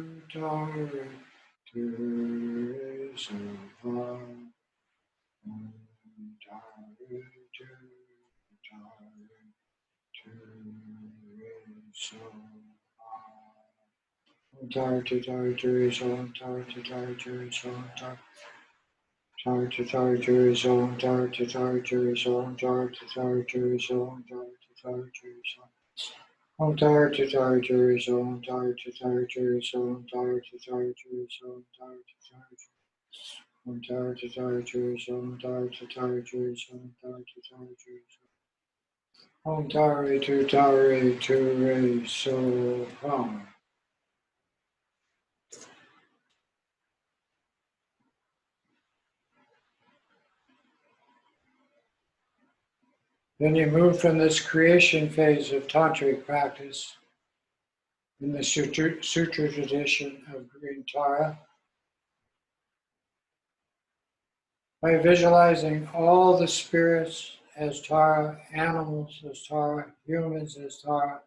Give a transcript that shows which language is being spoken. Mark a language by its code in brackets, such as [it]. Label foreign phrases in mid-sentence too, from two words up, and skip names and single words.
[sa] तारा तारे स्वाहा ॐ तारा तारे स्वाहा. Tar to tar to so tar to tar to so tar to tar to so tar to tar to so tar to tar to so tar to tar to so om tar to tar to so tar to tar to so tar to tar to so tar to tar om tar to tar to so tar to tar to so tar to tar to so om tar to re so ha. [en] Then you move from this creation phase of tantric practice in the sutra tradition of Green Tara by visualizing all the spirits as Tara, animals as Tara, humans as Tara.